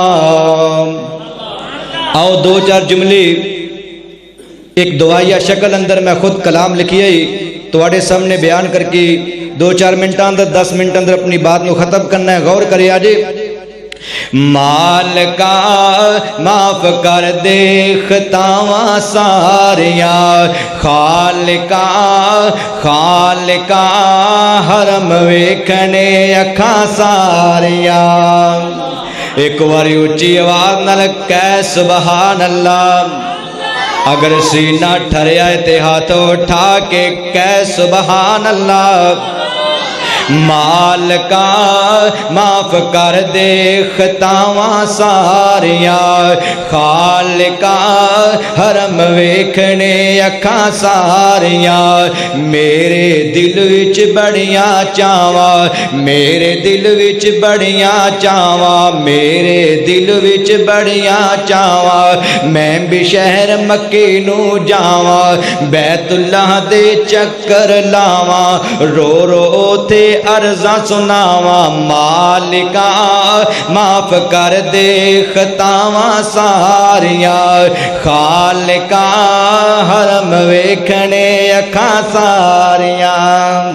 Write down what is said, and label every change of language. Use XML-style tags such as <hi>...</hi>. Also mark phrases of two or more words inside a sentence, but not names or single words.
<pa>آؤ دو چار جملے ایک دعائیہ شکل اندر میں خود کلام لکھی ہے تو آڑے سامنے بیان کر کے 2-4 منٹ اندر 10 منٹ اندر اپنی بات نو ختم کرنا ہے، غور کرے آجے۔ مالکا معاف کر دے خطاواں ساریاں، خالقا حرم ویکھنے اکھاں ساریاں، ایک واری اچھی آواز نال کہہ</pa> <ar>سبحان اللہ،</ar> <pa>اگر سینہ ٹھریا تے ہاتھ اٹھا کے کہہ</pa> <ar>سبحان اللہ۔</ar> <pa>مالکا معاف کر دے خطاواں ساریاں، خالقا حرم ویکھنے اکھاں ساریاں، میرے دل وچ بڑیاں چاواں، میرے دل وچ بڑیاں چاواں، میرے دل وچ بڑیاں چاواں، میں بھی شہر مکے نو جاواں، بیت اللہ دے چکر لاواں، رو رو تے عرضاں سناواں، مالکا معاف کر دے خطاواں ساریاں، خالقا حرم ویکھنے اکھاں ساریاں،</pa>